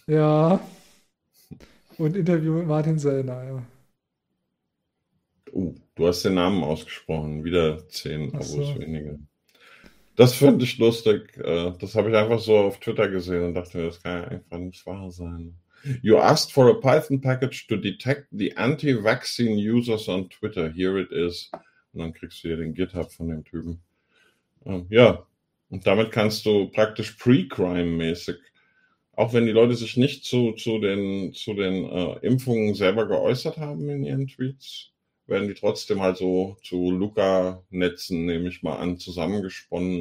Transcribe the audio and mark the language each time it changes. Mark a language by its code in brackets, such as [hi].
[de] Ja. Und Interview mit Martin Sellner, ja. Du hast den Namen ausgesprochen. Wieder 10 Abos so. Weniger. Das finde ich lustig. Das habe ich einfach so auf Twitter gesehen und dachte mir, das kann ja einfach nicht wahr sein. [en] You asked for a Python package to detect the anti-vaccine users on Twitter. Here it is. [de] Und dann kriegst du hier den GitHub von dem Typen. Ja, und damit kannst du praktisch pre-crime-mäßig, auch wenn die Leute sich nicht zu den Impfungen selber geäußert haben in ihren Tweets, werden die trotzdem halt so zu Luca-Netzen, nehme ich mal an, zusammengesponnen.